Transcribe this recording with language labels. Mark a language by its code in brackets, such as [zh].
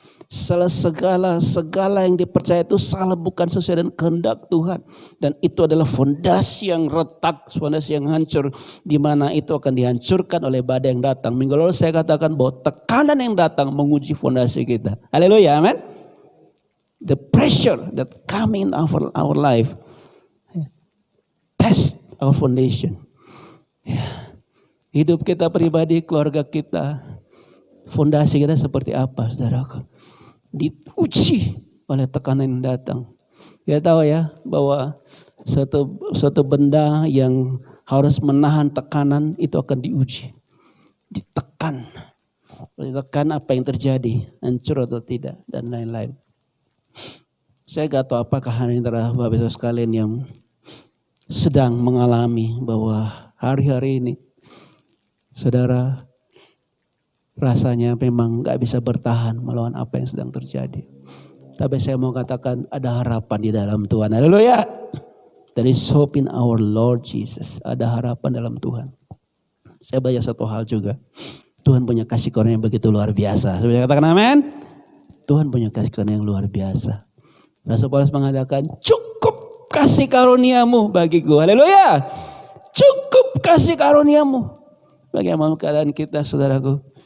[id] Segala yang dipercaya itu salah, bukan sesuai dengan kehendak Tuhan, dan itu adalah fondasi yang retak, fondasi yang hancur, di mana itu akan dihancurkan oleh badai yang datang. Minggu lalu saya katakan bahwa tekanan yang datang menguji fondasi kita. Haleluya, amin. [en] The pressure that coming in our life test our foundation. [id] Hidup kita pribadi, keluarga kita, fondasi kita seperti apa, saudaraku? Diuji oleh tekanan yang datang. Kita tahu ya bahwa suatu benda yang harus menahan tekanan itu akan diuji, ditekan apa yang terjadi, hancur atau tidak, dan lain-lain. Saya gak tahu apakah hari ini Bapak Ibu sekalian yang sedang mengalami bahwa hari-hari ini saudara rasanya memang gak bisa bertahan melawan apa yang sedang terjadi. Tapi saya mau katakan ada harapan di dalam Tuhan. Haleluya. [en] There is hope in our Lord Jesus. [id] Ada harapan dalam Tuhan. Saya baca satu hal juga. Tuhan punya kasih karunia yang begitu luar biasa. Saya katakan amin. Tuhan punya kasih karunia yang luar biasa. Rasul Paulus mengatakan, cukup kasih karuniamu bagiku. Haleluya. Cukup kasih karuniamu. Bagaimana keadaan kita, saudaraku?